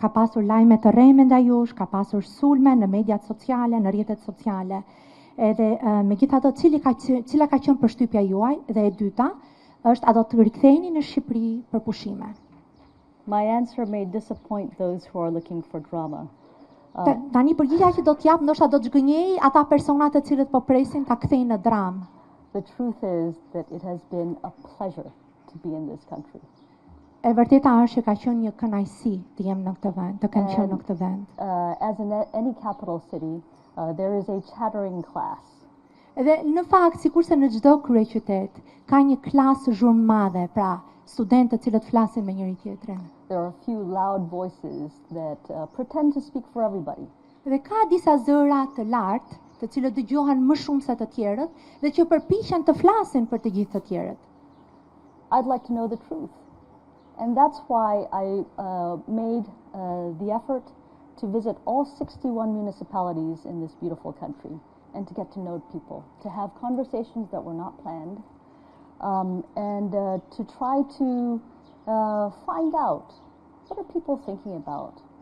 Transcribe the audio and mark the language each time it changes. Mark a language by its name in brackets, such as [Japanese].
[Albanian] Ka pasur lajme të rreme ndaj jush, ka pasur sulme në mediat sociale, në rrjetet sociale. Edhe megjithatë, cila ka qenë përshtypja juaj? Dhe e dyta është, a do të riktheheni në Shqipëri për pushime? [English] My answer may disappoint those who are looking for drama. [Albanian] Tani përgjigjja që do t'jap ndoshta do të zgënjej ata persona të cilët po presin ta kthejnë në dramë. [English] The truth is that it has been a pleasure to be in this country. [Albanian] E vërteta është që ka qenë një kënaqësi të jem në këtë vend, të kem qenë në këtë vend. [English] As in any capital city, there is a chattering class. [Albanian] Edhe në fakt, sikurse në çdo kryeqytet, ka një klasë zhurmëmadhe, pra studentë të cilët flasin me njëri tjetrin. [English] There are a few loud voices that pretend to speak for everybody. [Albanian] Dhe ka disa zëra të lartë, të cilët dëgjohen më shumë se të tjerët dhe që përpiqen të flasin për të gjithë të tjerët. [English] I'd like to know the truth. And that's why I made the effort to visit all 61 municipalities in this beautiful country and to get to know people, to have conversations that were not planned, and to try to find out, what are people thinking about?